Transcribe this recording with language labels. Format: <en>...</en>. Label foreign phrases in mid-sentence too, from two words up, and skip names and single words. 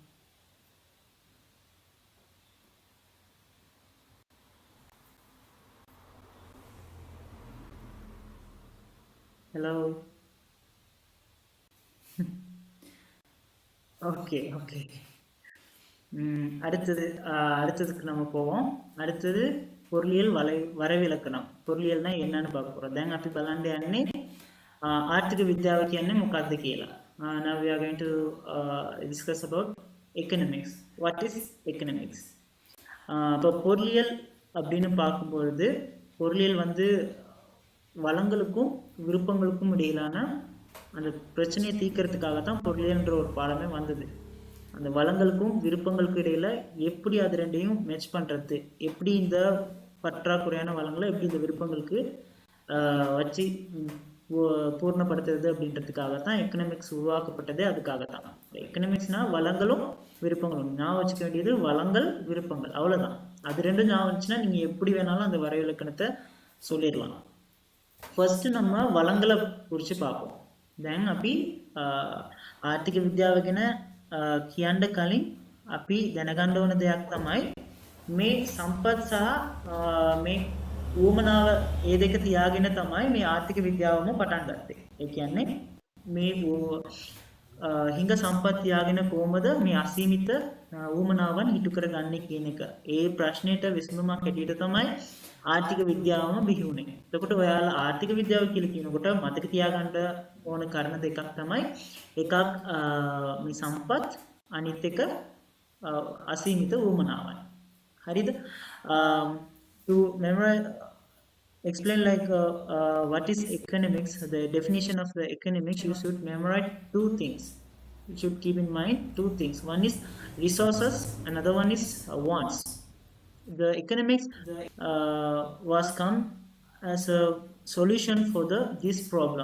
<en>Hello, okay okay.</en> <ta>அடுத்ததுக்கு நம்ம போவோம். அடுத்தது பொருளியல் வரவிலக்கணம். பொருளியல்னா என்னன்னு பார்க்க போகிறோம்.</ta> <si>දැන් අපි බලන්න යන්නේ ආර්ථික විද්‍යාව කියන්නේ මොකක්ද කියලා.</si> <en>Now we are going to discuss about economics. What is economics?</en> <ta>இப்போ பொருளியல் அப்படின்னு பார்க்கும்பொழுது, பொருளியல் வந்து வளங்களுக்கும் விருப்பங்களுக்கும் இடையிலான அந்த பிரச்சனையை தீர்க்கறதுக்காக தான் பொருளியல்ன்ற ஒரு பாடமே வந்தது. அந்த வளங்களுக்கும் விருப்பங்களுக்கும் இடையில எப்படி அது ரெண்டையும் மேட்ச் பண்ணுறது, எப்படி இந்த பற்றாக்குறையான வளங்களை எப்படி இந்த விருப்பங்களுக்கு வச்சு பூர்ணப்படுத்துறது அப்படின்றதுக்காக தான் எக்கனாமிக்ஸ் உருவாக்கப்பட்டதே. அதுக்காக தான் எக்கனாமிக்ஸ்னால் வளங்களும் விருப்பங்களும். ஞாபகம் வச்சுக்க வேண்டியது வளங்கள் விருப்பங்கள், அவ்வளோதான். அது ரெண்டும் ஞாபகம் வச்சுன்னா நீங்கள் எப்படி வேணாலும் அந்த வரைவிலக்கணத்தை சொல்லிடலாம். ஃபர்ஸ்ட் நம்ம வளங்களை குறித்து பார்ப்போம்.</ta> <si>දැන් අපි ආර්ථික විද්‍යාව ගැන කියන්න කලින් අපි දැනගන්න ඕන දෙයක් තමයි මේ සම්පත් සහ මේ ඌමනාව ඒ දෙක තියාගෙන තමයි මේ ආර්ථික විද්‍යාවම පටන් ගත්තේ. ඒ කියන්නේ මේ හිඟ සම්පත් තියාගෙන කොහොමද මේ අසීමිත ඌමනාවන් ඉටු කරගන්නේ කියන එක. ඒ ප්‍රශ්නෙට විසඳුමක් හැටියට තමයි ආර්ථික විද්‍යාවම බිහි වුණේ. එතකොට ඔයාලා ආර්ථික විද්‍යාව කියලා කියනකොට මතක තියාගන්න ඕන කාරණා දෙකක් තමයි. එකක් මේ සම්පත්, අනිත් එක අසීමිත වුමනාවන්. හරිද?</si> <en>To memorize, explain like what is economics, the definition of the economics, you should memorize 2 things. You should keep in mind 2 things. One is resources, another one is wants. The economics was come as a solution for this problem.</en>